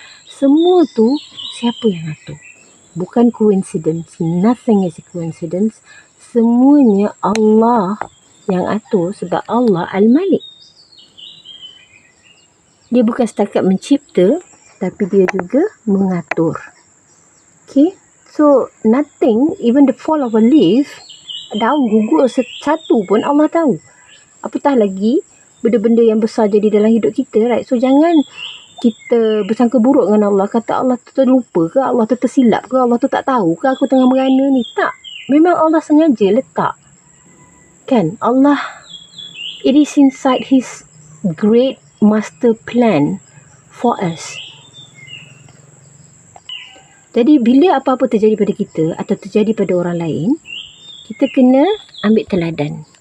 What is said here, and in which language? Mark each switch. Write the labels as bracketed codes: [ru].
[ms] Semua tu siapa yang atur? Bukan coincidence. [en] Nothing is a coincidence. [ms] Semuanya Allah yang atur sebab Allah Al-Malik. Dia bukan setakat mencipta, tapi dia juga mengatur. Okay? [en] So, nothing, even the fall of a leaf, [ms] daun gugur satu pun Allah tahu. Apatah lagi benda-benda yang besar jadi dalam hidup kita, right? So, jangan kita bersangka buruk dengan Allah, kata Allah tu terlupa ke, Allah tu tersilap ke, Allah tu tak tahu ke aku tengah merana ni. Tak. Memang Allah sengaja letak. Kan? [en] Allah, it is inside His great master plan for us. [ms] Jadi bila apa-apa terjadi pada kita atau terjadi pada orang lain, kita kena ambil teladan.